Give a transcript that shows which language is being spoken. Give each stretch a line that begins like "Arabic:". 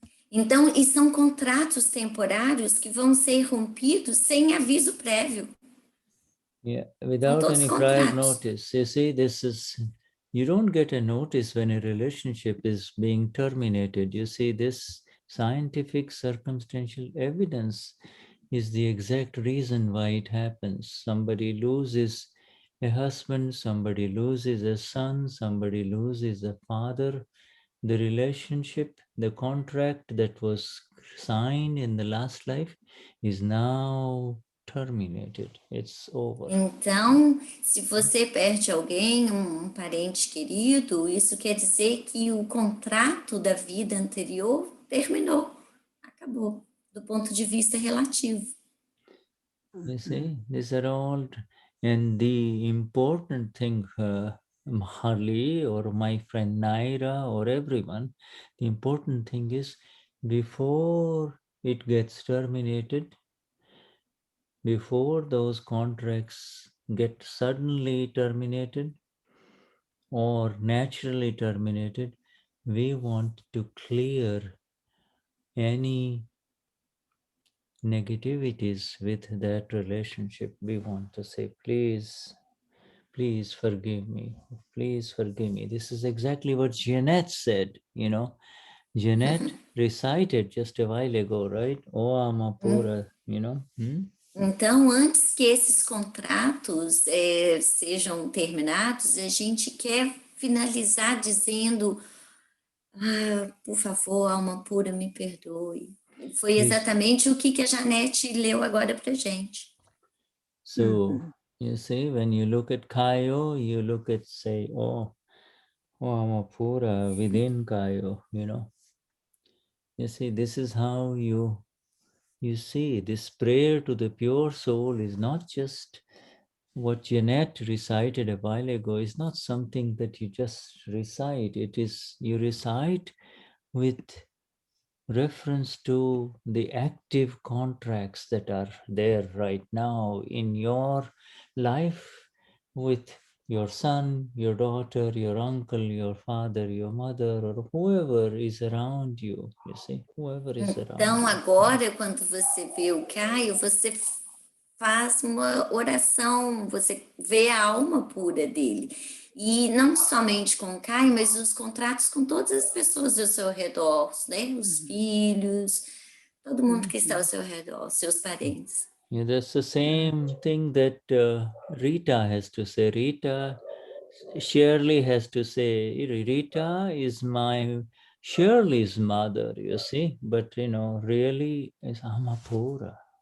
Portuguese: Então, e são contratos temporários que vão ser rompidos sem aviso prévio.
English: Yeah, without any prior notice. You see, you don't get a notice when a relationship is being terminated. You see, this scientific circumstantial evidence is the exact reason why it happens. Somebody loses a husband, somebody loses a son, somebody loses a father. The relationship, the contract that was signed in the last life is now terminated. It's over.
Portuguese: Então, se você perde alguém, um parente querido, isso quer dizer que o contrato da vida anterior terminou, acabou, do ponto de vista relativo.
English: You see, these are all, and the important thing, Harley or my friend Naira or everyone, the important thing is before it gets terminated, before those contracts get suddenly terminated or naturally terminated, we want to clear any negativities with that relationship. We want to say, please forgive me. Please forgive me. This is exactly what Jeanette said, Jeanette recited just a while ago, right? Oh, Amapura,
Portuguese: Então, antes que esses contratos sejam terminados, a gente quer finalizar dizendo, por favor, alma pura, me perdoe. Foi exatamente o que a Janete leu agora para gente.
English: So, you see, when you look at Kayo, you look at, say, oh, Amapura within Kayo, you know. You see, this is how you see this prayer to the pure soul is not just what Jeanette recited a while ago. It's not something that you just recite. It is, you recite with reference to the active contracts that are there right now in your life with your son, your daughter, your uncle, your father, your mother, or whoever is around you, you see, whoever is around
Portuguese: Então,
English: you.
Portuguese: agora, quando você vê o Caio, você faz uma oração, você vê a alma pura dele. E não somente com o Caio, mas os contratos com todas as pessoas ao seu redor, né? Os filhos, todo mundo que está ao seu redor, seus parentes.
English: Yeah, that's the same thing that Rita has to say. Shirley has to say, Rita is my Shirley's mother, you see, but you know, really is Amapura.